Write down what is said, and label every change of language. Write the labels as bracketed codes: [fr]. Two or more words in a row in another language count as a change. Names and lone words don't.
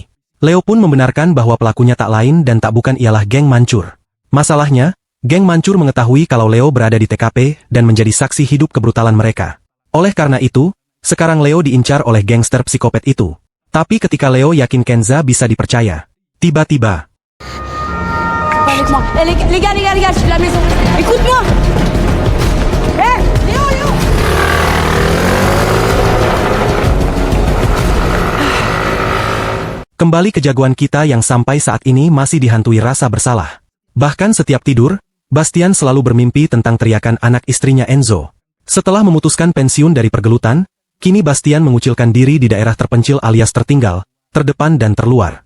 [id] Leo pun membenarkan bahwa pelakunya tak lain dan tak bukan ialah geng Mancur. Masalahnya, geng Mancur mengetahui kalau Leo berada di TKP dan menjadi saksi hidup kebrutalan mereka. Oleh karena itu, sekarang Leo diincar oleh gangster psikopat itu. Tapi ketika Leo yakin Kenza bisa dipercaya, tiba-tiba. [fr] Pas avec moi. Eh, les gars, je suis de la maison. Écoute-moi! Eh, Léo! [id] Kembali kejagoan kita yang sampai saat ini masih dihantui rasa bersalah. Bahkan setiap tidur, Bastian selalu bermimpi tentang teriakan anak istrinya Enzo. Setelah memutuskan pensiun dari pergelutan, kini Bastian mengucilkan diri di daerah terpencil alias tertinggal, terdepan dan terluar.